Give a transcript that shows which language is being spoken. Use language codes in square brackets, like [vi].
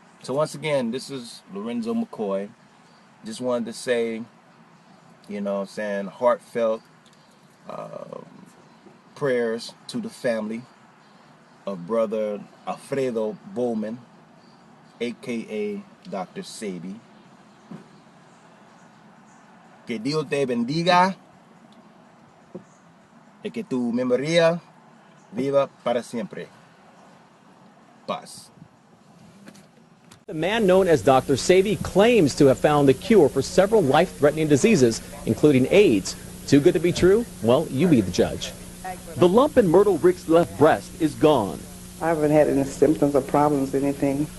[en] So once again, this is Lorenzo McCoy. Just wanted to say, you know what I'm saying, heartfelt prayers to the family of brother Alfredo Bowman, aka Dr. Sebi. [es] Que Dios te bendiga y que tu memoria viva para siempre. Paz. [en] The man known as Dr. Sebi claims to have found the cure for several life-threatening diseases, including AIDS. Too good to be true? Well, you be the judge. The lump in Myrtle Rick's left breast is gone. I haven't had any symptoms or problems, anything.